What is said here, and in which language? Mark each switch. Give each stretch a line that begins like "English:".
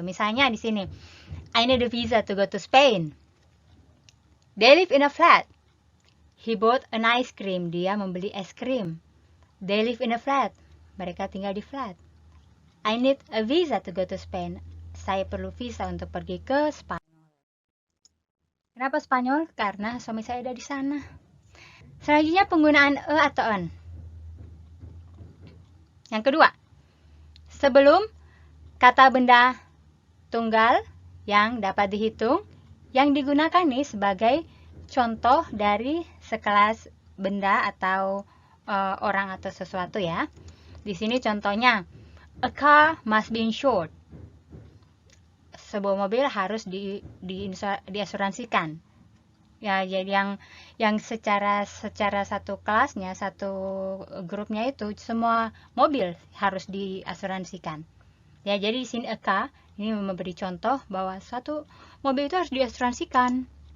Indonesian: Misalnya di sini,
English: I need a visa to go to Spain. They live in a flat. He bought an ice cream.
Indonesian: Dia membeli es krim.
English: They live in a flat.
Indonesian: Mereka tinggal di flat.
English: I need a visa to go to Spain.
Indonesian: Saya perlu visa untuk pergi ke Spanyol. Kenapa Spanyol? Karena suami saya ada di sana. Selanjutnya penggunaan e atau on. Yang kedua, sebelum kata benda tunggal yang dapat dihitung, yang digunakan nih sebagai contoh dari sekelas benda atau orang atau sesuatu ya. Di sini contohnya,
English: a car must be insured.
Indonesian: Sebuah mobil harus diasuransikan. Ya, jadi yang secara satu kelasnya, satu grupnya itu semua mobil harus diasuransikan. Ya, jadi di sini a car ini memberi contoh bahwa suatu mobil itu harus diasuransikan.